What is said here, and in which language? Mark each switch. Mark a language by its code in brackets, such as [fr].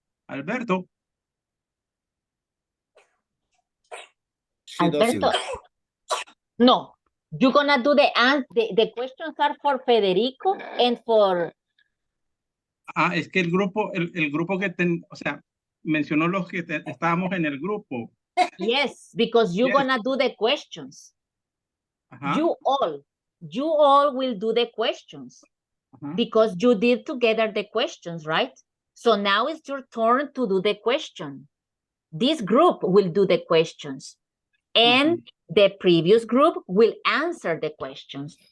[en] Alberto? Alberto? No. You're gonna do the questions are for Federico and for... [es] Ah, es que el grupo que o sea, mencionó los que estábamos en el grupo. [en] Yes, because you're gonna do the questions. You all will do the questions because you did together the questions, right? So now it's your turn to do the question. This group will do the questions and the previous group will answer the questions.